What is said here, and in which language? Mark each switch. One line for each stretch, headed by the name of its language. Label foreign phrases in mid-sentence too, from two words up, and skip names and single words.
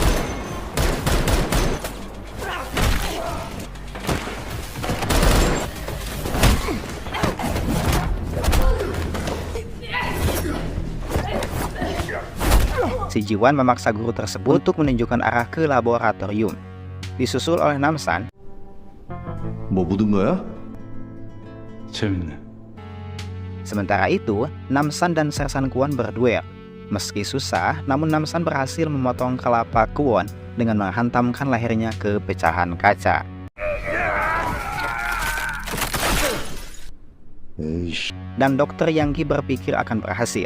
Indonesian: Si Jiwan memaksa guru tersebut untuk menunjukkan arah ke laboratorium. Disusul oleh Namsan.
Korean: 뭐 묻은 거야? 재밌네.
Indonesian: Sementara itu, Namsan dan Sersan Kwon berduel. Meski susah, namun Namsan berhasil memotong kelapa Kwon dengan menghantamkan lehernya ke pecahan kaca. Dan Dokter Yanggi berpikir akan berhasil.